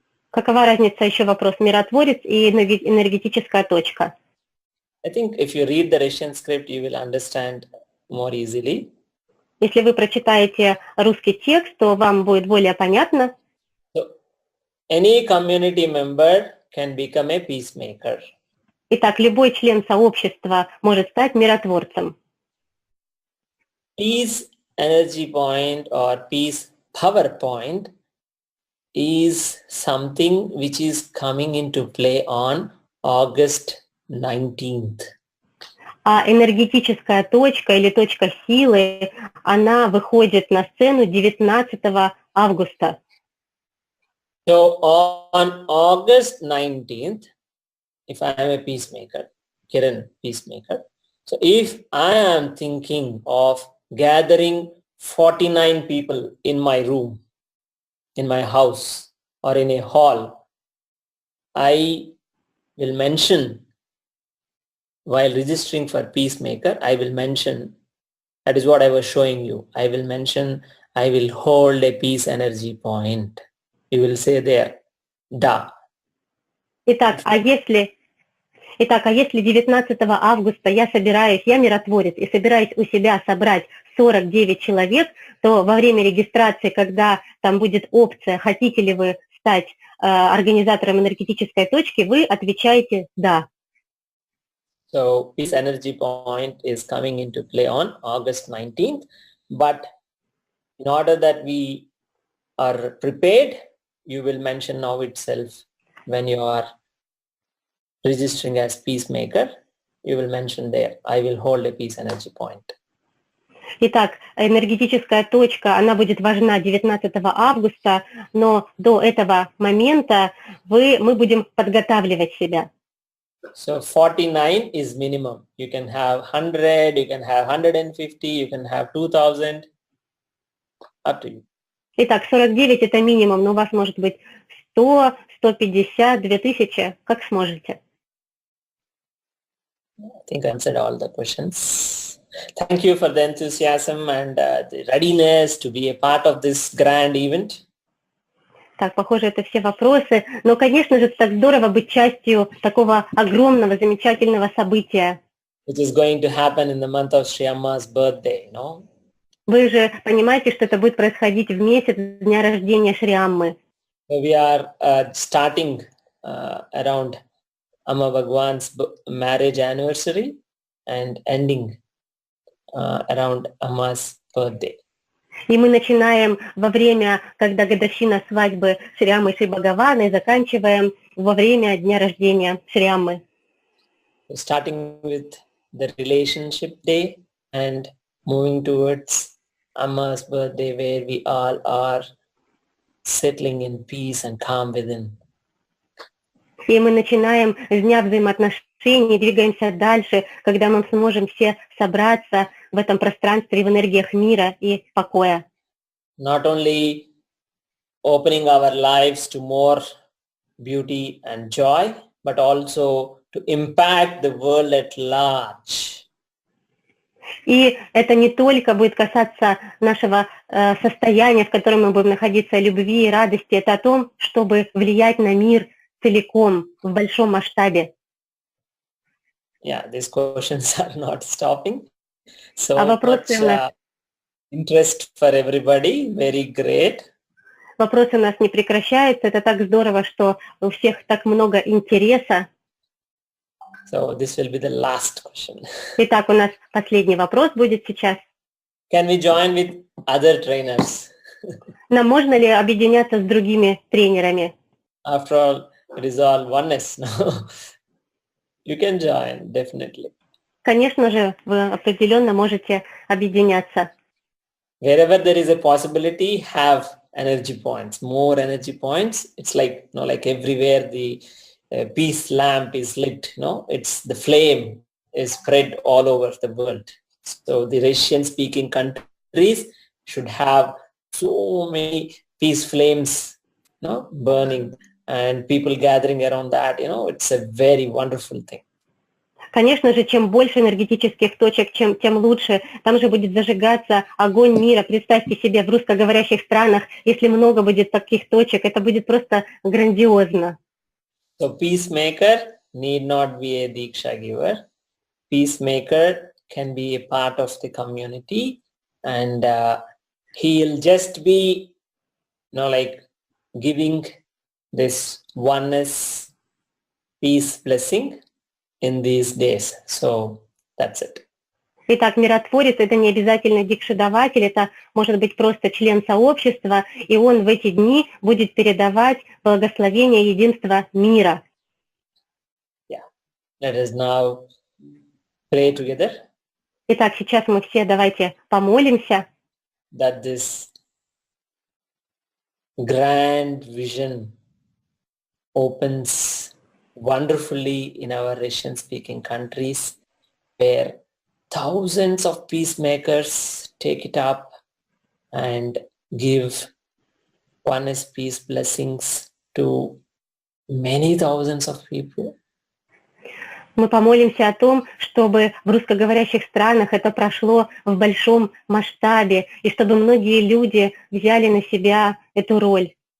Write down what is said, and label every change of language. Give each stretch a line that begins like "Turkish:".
Russian: Какова разница, еще вопрос, миротворец и энергетическая точка?
English: I think if you read the Russian script, you will understand more easily.
Russian: Если вы прочитаете русский текст, то вам будет более понятно.
English: So, any community member can become a peacemaker.
Russian: Итак, любой член сообщества может стать миротворцем.
English: Peace energy point or peace power point is something which is coming into play on August 19th.
Russian: А энергетическая точка или точка силы, она выходит на сцену 19 августа.
English: So on August 19th, if I am a peacemaker, Kiran, peacemaker, so if I am thinking of gathering 49 people in my room, in my house or in a hall, I will mention while registering for peacemaker, I will mention, that is what I was showing you. I will mention, I will hold a peace energy point. You will say there, da.
Russian: Итак, а если 19 августа я миротворец, и собираюсь у себя собрать 49 человек, то во время регистрации, когда там будет опция, хотите ли вы стать организатором энергетической точки, вы отвечаете «да».
English: So peace energy point is coming into play on August 19th, but in order that we are prepared, you will mention now itself when you are registering as peacemaker, you will mention there, I will hold a peace energy point.
Russian: Итак, энергетическая точка, она будет важна 19 августа, но до этого момента мы будем подготавливать себя.
English: So 49 is minimum. You can have 100, you can have 150, you can have 2000, up to you.
Russian: Итак, 49 это минимум, но у вас может быть 100, 150, 2000, как сможете.
English: I think I answered all the questions. Thank you for the enthusiasm and the readiness to be a part of this grand event.
Russian: Так, похоже, это все вопросы. Но, конечно же, так здорово быть частью такого огромного, замечательного события.
English: Which is going to happen in the month of Sri Amma's birthday, no?
Russian: Вы же понимаете, что это будет происходить в месяц дня рождения Шри Аммы.
English: So we are starting around Amma Bhagwan's marriage anniversary and ending around Amma's birthday.
Russian: И мы начинаем во время, когда годовщина свадьбы Шри Аммы и Шри Бхагавана, и заканчиваем во время дня рождения Шри Аммы.
English: Starting with the relationship day and moving towards Amma's birthday, where we all are settling in peace and calm within.
Russian: И мы начинаем с дня взаимоотношений, двигаемся дальше, когда мы сможем все собраться в этом пространстве, в энергиях мира и покоя.
English: Not only opening our lives to more beauty and joy, but also to impact the world at large.
Russian: И это не только будет касаться нашего состояния, в котором мы будем находиться, любви и радости, это о том, чтобы влиять на мир целиком, в большом масштабе.
English: Yeah, these questions are not stopping. So
Russian: вопросы
English: much interest for everybody, very great.
Russian: Вопросы у нас не прекращаются, это так здорово, что у всех так много интереса.
English: So this will be the last question.
Russian: Итак, у нас последний вопрос будет сейчас.
English: Can we join with other trainers?
Russian: Нам можно ли объединяться с другими тренерами?
English: After all, it is all oneness. No? You can join, definitely.
Russian: Конечно же, вы определенно можете объединяться.
English: Wherever there is a possibility, have energy points, more energy points. It's like, like everywhere the peace lamp is lit, it's the flame is spread all over the world. So the Russian speaking countries should have so many peace flames, burning and people gathering around that, it's a very wonderful thing.
Russian: Конечно же, чем больше энергетических точек, тем лучше. Там же будет зажигаться огонь мира. Представьте себе, в русскоговорящих странах, если много будет таких точек, это будет просто грандиозно.
English: So peacemaker need not be a Diksha giver. Peacemaker can be a part of the community, and he'll just be, like giving this oneness, peace blessing in these days. So that's it.
Russian: Итак, миротворец — это не обязательно дикшидаватель, это может быть просто член сообщества, и он в эти дни будет передавать благословение единства мира.
English: Yeah. Let us now pray together
Russian: Итак, сейчас мы все давайте помолимся,
English: that this grand vision opens wonderfully in our Russian-speaking countries, where thousands of peacemakers take it up and give oneness peace blessings to many thousands of people.
Russian: мы помолимся о том, чтобы в русскоговорящих странах это прошло в большом масштабе, и чтобы многие люди взяли на себя эту роль.